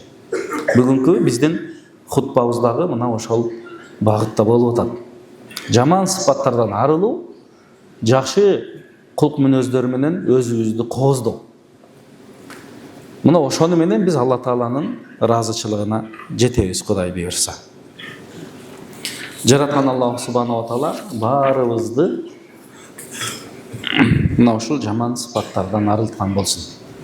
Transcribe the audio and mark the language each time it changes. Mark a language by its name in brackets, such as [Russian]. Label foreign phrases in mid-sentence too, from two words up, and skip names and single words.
[Kyrgyz] Бүгүнкү биздин хутбабыздагы мына ошол багытта болуп атат. Жаман сыпаттардан арылуу, жакшы кулк мүнөздөр менен өзүбүздү кооздоо. Мына ошону менен биз Алла Тааланын ыраазычылыгына жетебиз, Кудай буйрса. Жараткан Аллах [Arabic] سبحانه وتعالى [Kyrgyz] баарыбызды мына ушул жаман сыпаттардан арылткан болсун.